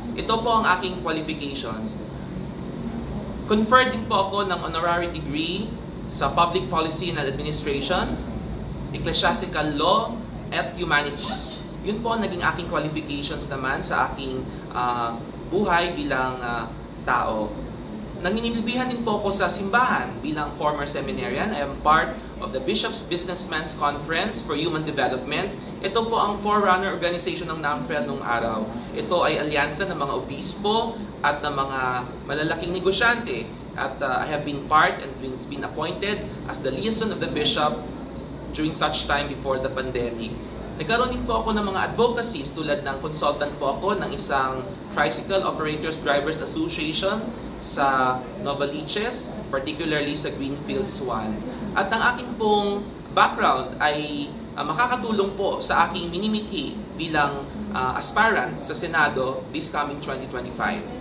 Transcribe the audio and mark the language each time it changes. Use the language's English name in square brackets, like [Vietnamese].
[Filipino] Ito po ang aking qualifications. Conferred din po ako ng honorary degree sa Public Policy and Administration, Ecclesiastical Law at Humanities. Yun po ang naging aking qualifications naman sa aking buhay bilang tao. Nanginimbihan din po ako sa simbahan bilang former seminarian. [English] I am part of the Bishops' Businessmen's Conference for Human Development. [Filipino] Ito po ang forerunner organization ng NAMFREL noong araw. Ito ay alyansa ng mga obispo at ng mga malalaking negosyante. [English] At I have been part and been appointed as the liaison of the bishop during such time before the pandemic. [Filipino] Nagkaroon din po ako ng mga advocacies tulad ng consultant po ako ng isang Tricycle Operators Drivers Association sa Novaliches, particularly sa Greenfields 1. At ang aking pong background ay makakatulong po sa aking minimithi bilang aspirant sa Senado [English] this coming 2025.